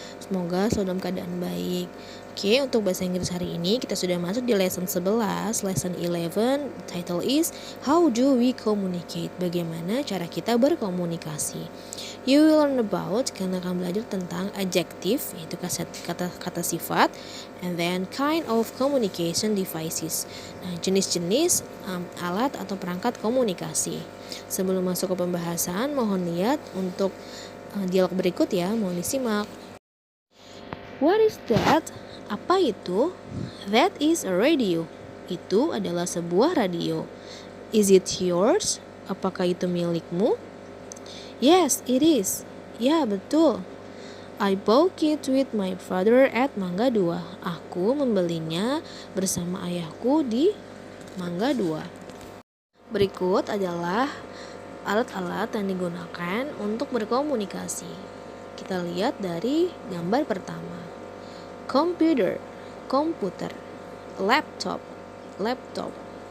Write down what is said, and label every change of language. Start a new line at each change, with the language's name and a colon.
Indonesian: Semoga selalu dalam keadaan baik. Oke, untuk bahasa Inggris hari ini kita sudah masuk di lesson 11, lesson 11.
English: Title is How do we communicate?
Indonesian: Bagaimana cara kita berkomunikasi?
English: You will learn about,
Indonesian: kalian akan belajar tentang adjective, yaitu kata sifat,
English: and then kind of communication devices.
Indonesian: Nah, jenis-jenis alat atau perangkat komunikasi. Sebelum masuk ke pembahasan, mohon lihat untuk dialog berikut ya, mohon disimak.
English: What is that?
Indonesian: Apa itu?
English: That is a radio.
Indonesian: Itu adalah sebuah radio.
English: Is it yours?
Indonesian: Apakah itu milikmu?
English: Yes, it is.
Indonesian: Ya, betul.
English: I bought it with my father at Mangga 2.
Indonesian: Aku membelinya bersama ayahku di Mangga 2. Berikut adalah alat-alat yang digunakan untuk berkomunikasi. Kita lihat dari gambar pertama. Computer, komputer. Laptop, laptop.